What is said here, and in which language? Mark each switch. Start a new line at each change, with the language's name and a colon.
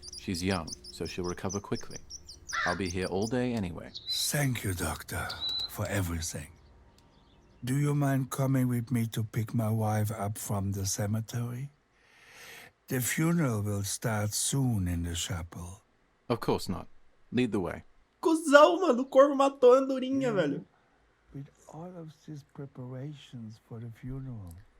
English: She's young, so she'll recover quickly. I'll be here all day anyway. Thank you, doctor, for everything. Do you mind coming with me to pick my wife up from the cemetery? The funeral will start soon in the chapel. Of course not. Lead the way.
Portuguese: Cusão, mano. O corvo matou a andorinha, velho.
English: With all of these preparations for the funeral.